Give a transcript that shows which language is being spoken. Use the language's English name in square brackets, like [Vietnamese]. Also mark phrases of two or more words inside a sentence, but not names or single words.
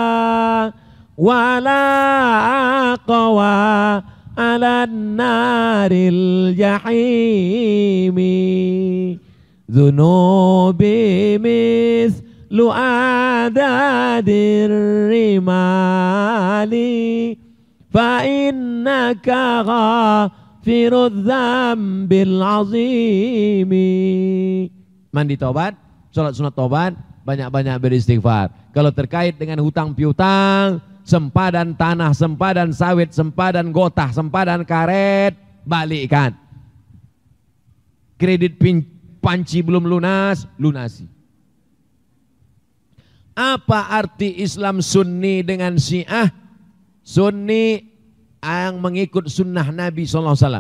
[Arabic] ولا أقوى على نار الجحيم ذنوبي مثل أعداد الرمال فإنك غافر الذنب العظيم. [Malay] Mandi taubat, salat sunat taubat, banyak-banyak beristighfar. Kalau terkait dengan hutang piutang, sempadan tanah, sempadan sawit, sempadan gotah, sempadan karet, balikkan. Kredit panci belum lunas, lunasi. Apa arti Islam Sunni dengan Syiah? Sunni yang mengikut sunnah Nabi SAW.